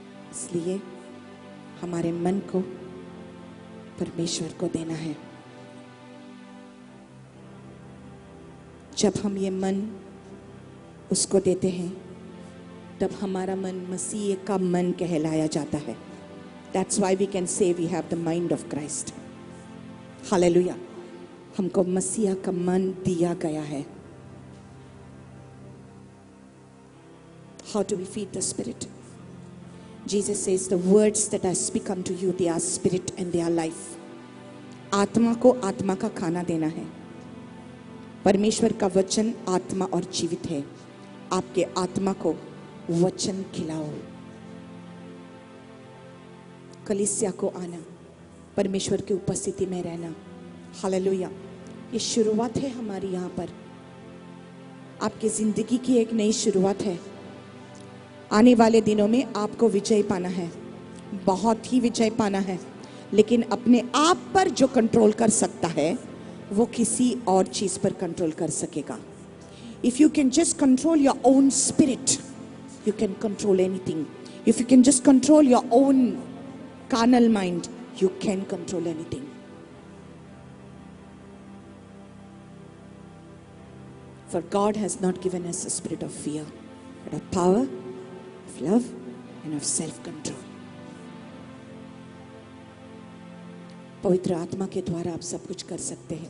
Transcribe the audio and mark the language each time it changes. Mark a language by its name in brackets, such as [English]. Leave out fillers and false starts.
[Hindi] इसलिए हमारे मन को परमेश्वर को देना है। जब हम ये मन उसको देते हैं तब हमारा मन मसीह का मन कहलाया जाता है। [English] That's why we can say we have the mind of Christ. Hallelujah. [Hindi] हमको मसीहा का मन दिया गया है। [English] How do we feed the Spirit? Jesus says, the words that I speak unto you, they are spirit and they are life. [Hindi] आत्मा को आत्मा का खाना देना है। परमेश्वर का वचन आत्मा और जीवित है। आपके आत्मा को वचन खिलाओ। कलीसिया को आना, परमेश्वर की उपस्थिति में रहना। हालेलुया। ये शुरुआत है हमारी यहाँ पर। आपकी जिंदगी की एक नई शुरुआत है। आने वाले दिनों में आपको विजय पाना है, बहुत ही विजय पाना है। लेकिन अपने आप पर जो कंट्रोल कर सकता है वो किसी और चीज पर कंट्रोल कर सकेगा। [English] If you can just control your own spirit, you can control anything. If you can just control your own carnal mind, you can control anything. For God has not given us a spirit of fear, but of power, of love, and of self-control. [Hindi] पवित्र आत्मा के द्वारा आप सब कुछ कर सकते हैं।